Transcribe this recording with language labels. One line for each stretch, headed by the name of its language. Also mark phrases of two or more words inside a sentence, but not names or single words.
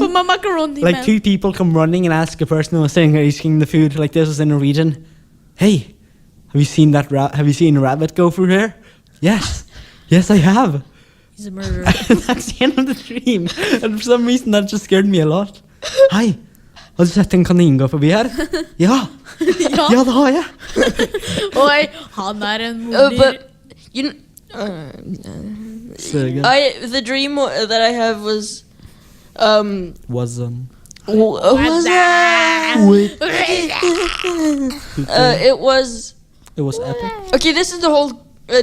English: for my macaroni, like man. 2 people come running and ask a person who was sitting there eating the food, like this was in Norwegian. Hey, have you seen that? Have you seen a rabbit go through here? Yes, yes, I have. He's a murderer. That's the end of the dream, and for some reason that just scared me a lot.
Norwegian: Hei, har du sett en kanin gå forbi her? Ja, ja, det har jeg. Oi, han er en
English: But
Norwegian: morder.
English: you. So good. The dream that I have was Was it was it was epic. okay. This is the whole dream.